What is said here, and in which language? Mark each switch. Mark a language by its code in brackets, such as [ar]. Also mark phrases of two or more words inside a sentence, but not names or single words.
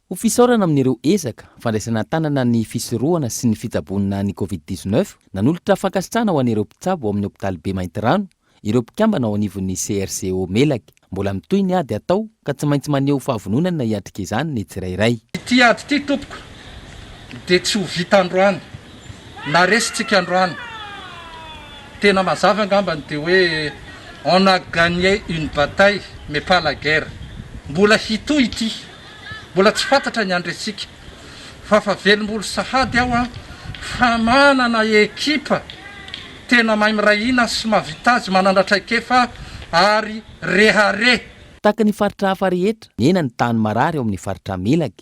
[mg] Ho fisaorana amin'ireo ezaka fandraisana tanana ny fisorohana sy ny fitsabonana ny Covid-19 nanolotra fankasitrahana ho an'ireo mpitsabo ao amin'ny hopitaly be Maintirano ireo mpikambana ao anivon'ny CRCO Melaky. Mbola mitoy ny ady atao ka tsy maintsy maneho fahavononana hiatrika izany ny tsirairay. Ity ady ity tompoko dia tsy ho vita androany na resitsika androany tena mazava angambany dia hoe [fr] on a gagné une bataille mais pas la guerre. [mg] Mbola hitoy ity, mbola tsy fantatra ny andresika fa velom-bolo sahady aho fa manana ekipa tena mahay mirahina sy mahavita azy manandratraikefa ary rehare. Taka ny faritra hafa rehetra ena ny tany marary eo amin'ny faritra Melaky.